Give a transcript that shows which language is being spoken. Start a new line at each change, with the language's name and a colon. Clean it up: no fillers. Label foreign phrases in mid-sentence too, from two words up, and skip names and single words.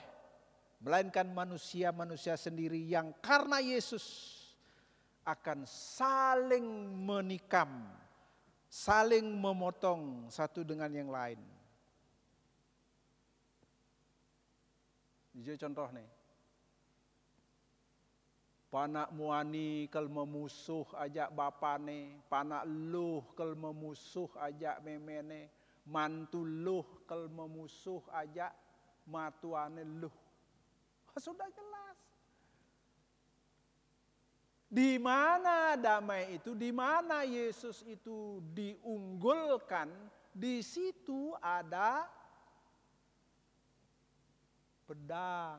Indonesian: Melainkan manusia-manusia sendiri yang karena Yesus akan saling menikam, saling memotong satu dengan yang lain. Jadi contoh nih.
Balinese: Panak muani kel memusuh ajak bapane, panak luh kel memusuh ajak memene, mantu luh kel memusuh ajak matuane luh.
Indonesian: Sudah jelas. Di mana damai itu, di mana Yesus itu diunggulkan, di situ ada pedang.